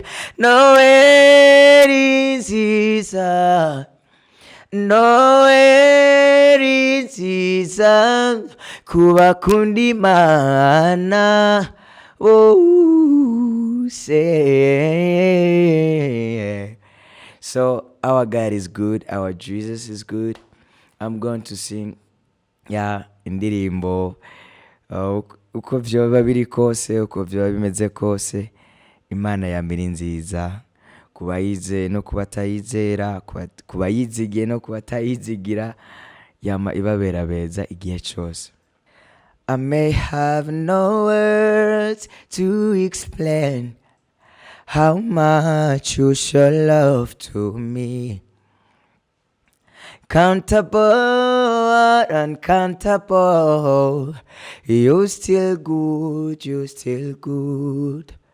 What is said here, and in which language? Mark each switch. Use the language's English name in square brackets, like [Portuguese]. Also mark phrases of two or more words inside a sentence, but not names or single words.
[Rundi] Noël nziza, Noël nziza, kubakunda Imana bose. [English] So our God is good, our Jesus is good. I'm going to sing [Rundi] indirimbo uko vyoba biri kose, uko vyoba bimeze kose, Imana yambere nziza kubayize no kubatayizera, kubayizigiye no kubatayizigira, yama ibabera beza igihe cyose. [English] I may have no words to explain how much you show love to me. Countable, uncountable, you still good, you still good.